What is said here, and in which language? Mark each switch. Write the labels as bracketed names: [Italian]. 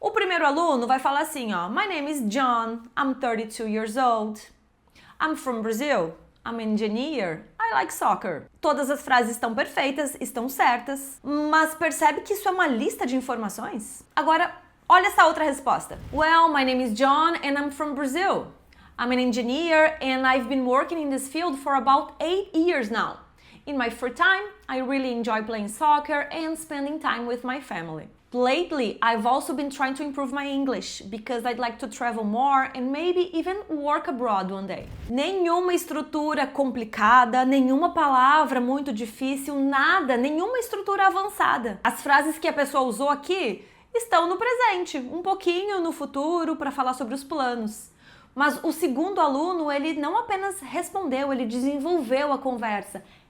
[Portuguese] O primeiro aluno vai falar assim, [English] My name is John, I'm 32 years old. I'm from Brazil. I'm an engineer. I like soccer. [Portuguese] Todas as frases estão perfeitas, estão certas, mas percebe que isso é uma lista de informações? Agora, olha essa outra resposta. [English] Well, my name is John and I'm from Brazil. I'm an engineer and I've been working in this field for about 8 years now. In my free time, I really enjoy playing soccer and spending time with my family. Lately, I've also been trying to improve my English because I'd like to travel more and maybe even work abroad one day. [Portuguese] Nenhuma estrutura complicada, nenhuma palavra muito difícil, nada, nenhuma estrutura avançada. As frases que a pessoa usou aqui estão no presente, um pouquinho no futuro para falar sobre os planos. Mas o segundo aluno, ele não apenas respondeu, ele desenvolveu a conversa.